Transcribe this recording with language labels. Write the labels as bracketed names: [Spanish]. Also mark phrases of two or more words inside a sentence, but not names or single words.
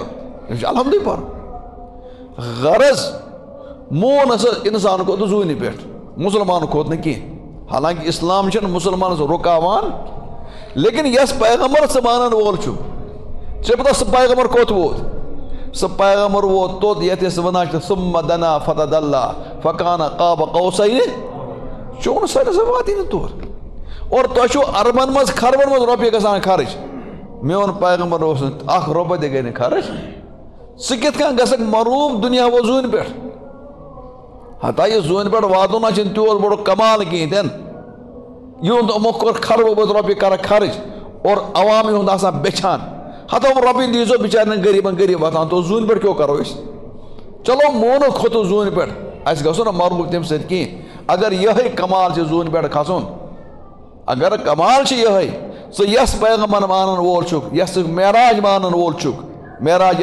[Kashmiri] أمِس چھُ الحمدُے پرُن غرض مون ہسا انسان کھوٚت زوٗنہِ پٮ۪ٹھ مسلمان کھوت نہ کینٛہہ حالانکہ اسلام چھُنہٕ مسلمانس رُکاوان لیکن یس پیغمبر ژٕ مانن وول چھُ ژےٚ پتہ سُہ پیغمبر کوٚت ووت سُہ پیغمبر ووت توٚت یتھ أسۍ ونان چھِ [Arabic] ثم دنا فتدلى فكان قاب قوسين [Kashmiri] چون سٲنِس واتی نہٕ تور اور تۄہہِ چھُو اربن منٛز خربن منٛز رۄپیہِ گژھان خرٕچ میون پیغمبر اوس نہٕ اکھ رۄپے تہِ گٔے نہٕ خرٕچ ژٕ کِتھ کٔنۍ گژھکھ مروٗب دُنیا وول زوٗنہِ پٮ۪ٹھ ہتا یہ زوٗنہِ پٮ۪ٹھ واتُن نہ چھُنہٕ تیوٗت بوٚڑ کمال کِہیٖنۍ تہِ نہٕ یِہُنٛد یِمو کوٚر خربہٕ بٔژ رۄپیہِ کرکھ خرٕچ اور عوام یِہُنٛد آسان بیچھان ہتا یِم رۄپیہِ دیٖزیو بِچارٮ۪ن غریٖبن غریٖب واتان تو زوٗنہِ پٮ۪ٹھ کیٛاہ کرو أسۍ چلو مونو کھوٚتُس زوٗنہِ پٮ۪ٹھ اَسہِ گژھو نہٕ مربوٗب تَمہِ سۭتۍ کِہیٖنۍ اگر یِہوٚے کمال چھِ زوٗنہِ پٮ۪ٹھ کھسُن اگر کمال چھِ یِہوٚے ژٕ یس پیغمبر مانن وول چھُکھ یس ژٕ معراج مانن وول چھُکھ معراج